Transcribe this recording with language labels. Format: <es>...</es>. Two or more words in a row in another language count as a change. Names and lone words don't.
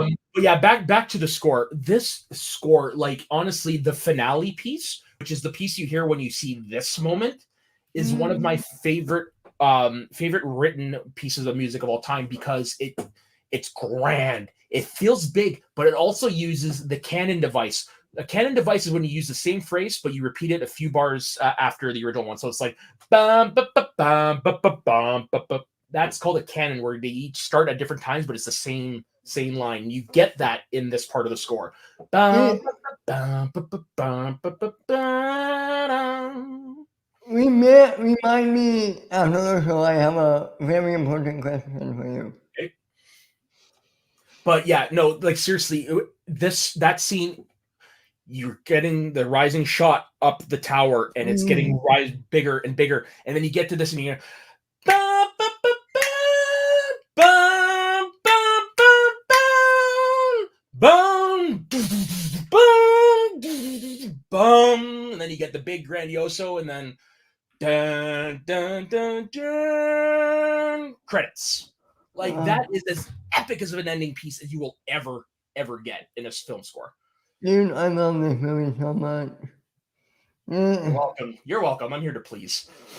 <en>But yeah, back to the score. This score, like honestly, the finale piece, which is the piece you hear when you see this moment, is one of my favorite written pieces of music of all time because it's grand. It feels big, but it also uses the canon device. A canon device is when you use the same phrase, but you repeat it a few bars after the original one. So it's like bum, ba, ba, bum, ba, ba, bum, ba, ba. That's called a canon, where they each start at different times, but it's the same line. You get that in this part of the score. Bum, ba, ba, ba, bum, ba, ba, ba, Remind me after the show. I have a very important question for you. okay. But yeah, no, like seriously, that scene, you're getting the rising shot up the tower, and it's getting rise bigger and bigger, and then you get to this, and you're bum, ba, ba, bum, bum, bum, bum, bum, bum, bum, and then you get the big grandioso, and then dun dun dun dun credits. Like that is as epic as of an ending piece as you will ever get in a film score. Dude, I love this movie so much. You're welcome. You're welcome. I'm here to please.</en>